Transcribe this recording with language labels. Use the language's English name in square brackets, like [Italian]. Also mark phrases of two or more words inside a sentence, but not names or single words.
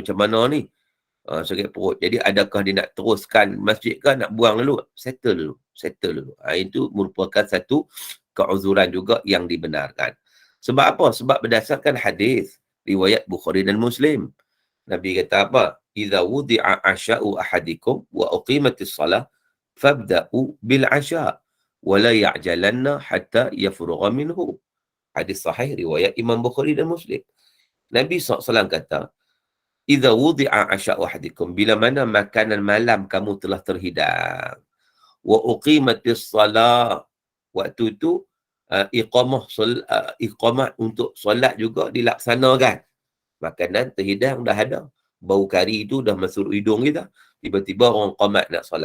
[Malay] Macam mana ni? Sakit perut. Jadi adakah dia nak teruskan masjid ke nak buang dulu? Settle dulu. Itu merupakan satu keuzuran juga yang dibenarkan. Sebab apa? Sebab berdasarkan hadis riwayat Bukhari dan Muslim. Nabi kata apa? [Arabic] إذا وضع عشاء أحدكم وأقيمت الصلاة فابدؤوا بالعشاء ولا يعجلن حتى يفرغ منه. [Malay] Hadis sahih riwayat Imam Bukhari dan Muslim. Nabi SAW kata, [Arabic] إذا وضع عشاء أحدكم, [Malay] bila mana makanan malam kamu telah terhidang, [Arabic] وأقيمت الصلاة, [Malay] waktu itu iqamah untuk solat juga dilaksanakan. Makanan terhidang dah ada, bau kari itu dah masuk hidung kita, tiba-tiba orang qamat nak solat.